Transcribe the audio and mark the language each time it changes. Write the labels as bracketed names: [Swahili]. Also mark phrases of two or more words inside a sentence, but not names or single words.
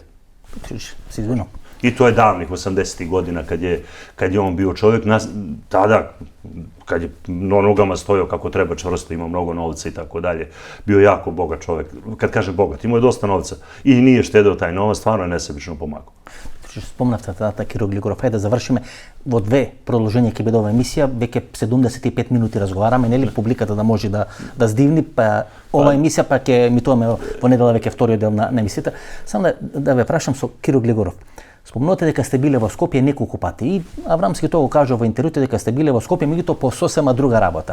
[Serbian] Sigurno. I to je davnih 80. godina kad je on bio čovjek, tada kad je na nogama stojao kako treba čvrsto, imao mnogo novca i tako dalje, bio jako bogat čovjek. Kad kažem bogat, imao je dosta novca i nije štedeo taj novac, stvarno je nesebično pomagao. [Macedonian] Спомнавте тата Киро Глигоров. Хајде да завршиме во две продолжења ќе биде оваа емисија. Веќе 75 минути разговараме, нели публиката да може да здивни, па оваа емисија па ќе емитуваме во недела веќе вториот дел на емисијата. Само да ве прашам со Киро Глигоров. Спомнувате дека сте биле во Скопје неколку пати и Аврамски тоа го кажа во интервјуите дека сте биле во Скопје, меѓутоа по сосема друга работа.